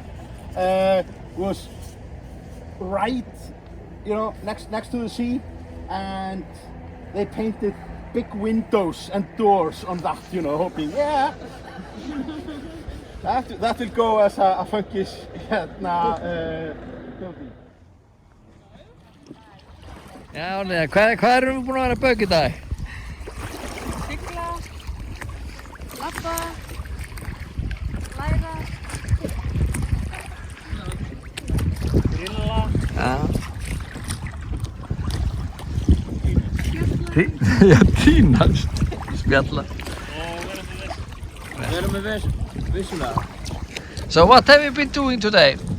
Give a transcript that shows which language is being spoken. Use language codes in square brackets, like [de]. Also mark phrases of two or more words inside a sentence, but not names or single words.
[en] Was right, next to the sea, and they painted big windows and doors on that, hoping, that will go as a funkish building. [is] Já, Liða, hvað erum við búin að vera að bauka í dag? Sigla, labba, læra. Grilla. Já. Já, tína, spjalla. Vera með vissulega. [en] So what have you been doing today?